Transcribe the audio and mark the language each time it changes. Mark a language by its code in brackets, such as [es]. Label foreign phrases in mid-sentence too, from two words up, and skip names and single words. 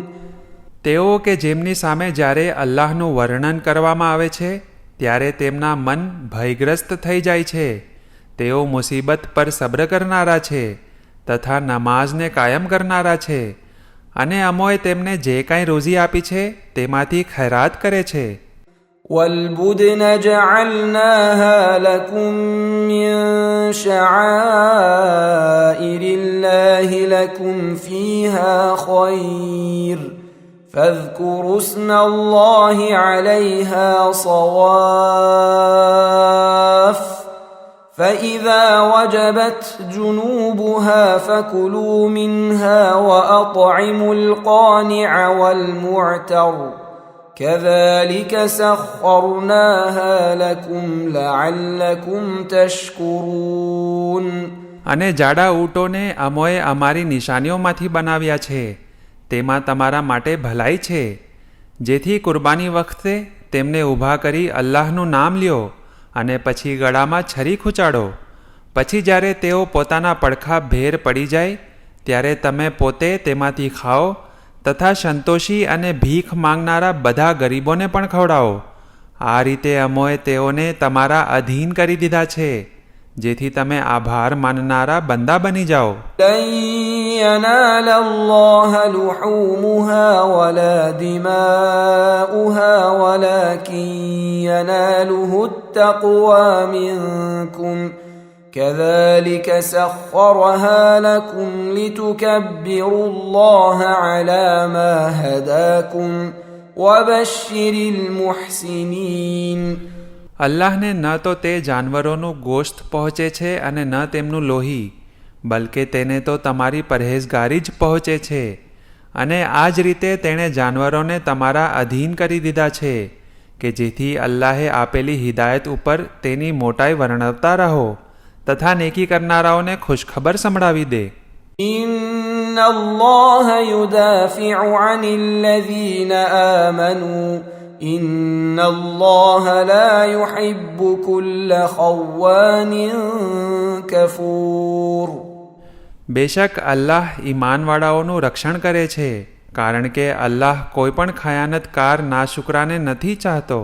[gu] તેઓ કે જેમની સામે જ્યારે અલ્લાહનું વર્ણન કરવામાં આવે છે ત્યારે તેમના મન ભયગ્રસ્ત થઈ જાય છે. તેઓ મુસીબત પર સબ્ર કરનારા છે તથા નમાઝને કાયમ કરનારા છે અને અમોએ તેમને જે કાંઈ રોઝી આપી છે તેમાંથી ખૈરાત કરે છે. [ar] والبدن جعلناها لكم من شعائر الله لكم فيها خير فاذكروا اسم الله عليها صواف فإذا وجبت جنوبها فكلوا منها وأطعموا القانع والمعتر كذلك سخرناها لكم لعلكم تشكرون. [gu] અને જાડા ઊંટોને અમોએ અમારી નિશાનીઓમાંથી બનાવ્યા છે. તેમાં તમારા માટે ભલાઈ છે. જેથી કુરબાની વખતે તેમને ઊભા કરી અલ્લાહનું નામ લ્યો અને પછી ગળામાં છરી ખૂંચાડો. પછી જ્યારે તેઓ પોતાના પડખા ભેર પડી જાય ત્યારે તમે પોતે તેમાંથી ખાઓ તથા સંતોષી અને ભીખ માંગનારા બધા ગરીબોને પણ ખવડાવો. આ રીતે અમોએ તેઓને તમારા અધીન કરી દીધા છે જેથી તમે આભાર માનનારા બંદા બની જાઓ. [ar] لن ينال الله لحومها ولا دماؤها ولكن يناله التقوى منكم كذلك سخرها لكم لتكبروا الله على ما هداكم وبشر المحسنين. [gu] અલ્લાહને ન તો તે જાનવરોનું ગોશ્ત પહોંચે છે અને ન તેમનું લોહી, બલકે તેને તો તમારી પરહેઝગારી જ પહોંચે છે. અને આ જ રીતે તેણે જાનવરોને તમારા અધીન કરી દીધા છે કે જેથી અલ્લાહે આપેલી હિદાયત ઉપર તેની મોટાઈ વર્ણવતા રહો તથા નેકી કરનારાઓને ખુશખબર સંભળાવી દે. [ar] إن الله يدافع عن الذين آمنوا إن الله لا يحب كل خوان كفور. [gu] બેશક અલ્લાહ ઈમાનવાળાઓનું રક્ષણ કરે છે કારણ કે અલ્લાહ કોઈ પણ ખયાનતકાર નાશુકરાને નથી ચાહતો.